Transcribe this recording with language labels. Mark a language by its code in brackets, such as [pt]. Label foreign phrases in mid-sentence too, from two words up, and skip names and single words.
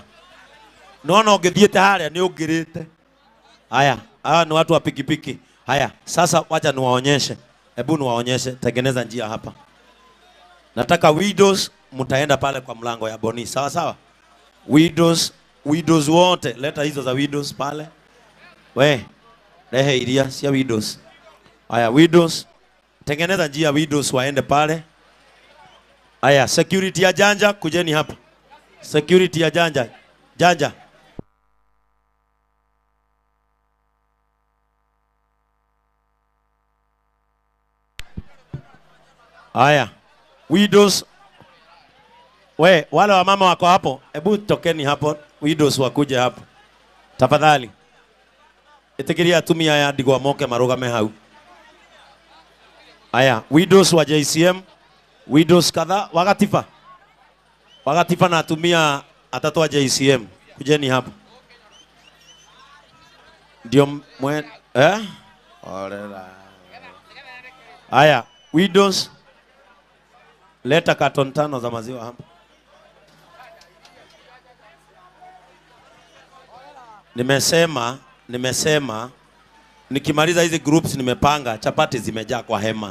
[mer] Nono ungithiete haria ni ungirite. [sw] Haya, hawa ni watu wa pikipiki. Haya, sasa wacha niwaonyeshe. Hebu niwaonyeshe, tengeneza njia hapa. Nataka widows mtaenda pale kwa mlango ya Boni. Sawa sawa? Widows wote, leta hizo za widows pale. [mer] We, lehe iria sia widows. [sw] Haya, widows tengeneza njia widows waende pale. Haya, security ya Janja kujeni hapa. Security ya Janja. Haya, widows. We, wale wa mama wako hapo, hebu tokeni hapo, widows wakuje hapo. Tafadhali. [mer] Itikiria atumia ya ndigwa moke marugame hau. [sw] Haya, widows wa JCM, widows kadha Wagatifa na atumia atatoa JCM. Kujeni hapo. Ndio Orera. Haya, widows leta carton 5 za maziwa hapa. Nimesema nikimaliza hizi groups nimepanga chapati zimejaa kwa hema.